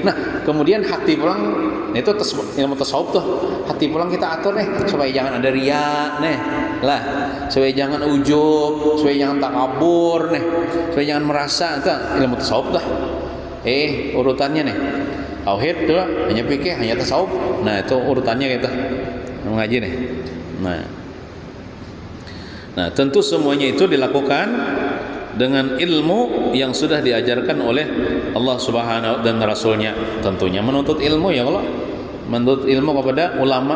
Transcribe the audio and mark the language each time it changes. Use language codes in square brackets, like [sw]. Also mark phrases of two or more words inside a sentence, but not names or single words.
[id] Nah, kemudian hati pulang itu ilmu tasawuf tuh. Hati pulang kita atur nih supaya jangan ada riya nih. Lah, supaya jangan ujub, supaya jangan takabur nih. Supaya jangan merasa itu ilmu tasawuf dah. Urutannya nih. Tauhid tuh hanya fikih, hanya tasawuf. Nah, itu urutannya gitu. Mengaji nih. Nah, tentu semuanya itu dilakukan dengan ilmu yang sudah diajarkan oleh [ar] Allah Subhanahu [id] dan Rasulnya. Tentunya menuntut ilmu [ar] ya Allah, [id] menuntut ilmu kepada ulama.